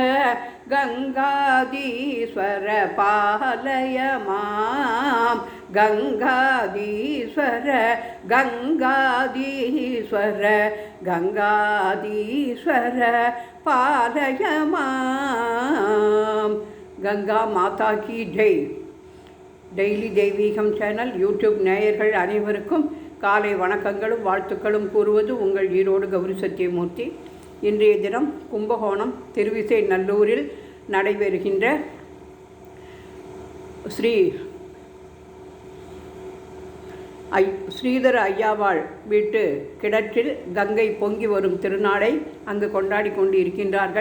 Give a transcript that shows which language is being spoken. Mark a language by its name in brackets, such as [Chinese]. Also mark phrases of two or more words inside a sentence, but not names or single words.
[Sanskrit] गंगाधीश्वर पालय मां गंगाधीश्वर गंगाधीश्वर गंगाधीश्वर पालय मां। [Hindi] गंगा माता की जय। [Tamil] டெய்லி தெய்வீகம் சேனல் யூடியூப் நேயர்கள் அனைவருக்கும் காலை வணக்கங்களும் வாழ்த்துக்களும் கூறுவது உங்கள் ஈரோடு கௌரி சத்தியமூர்த்தி. இன்றைய தினம் கும்பகோணம் திருவிசை நல்லூரில் நடைபெறுகின்ற ஸ்ரீதர ஐயாவாள் வீட்டு கிணற்றில் கங்கை பொங்கி வரும் திருநாளை அங்கு கொண்டாடி கொண்டு இருக்கின்றார்கள்.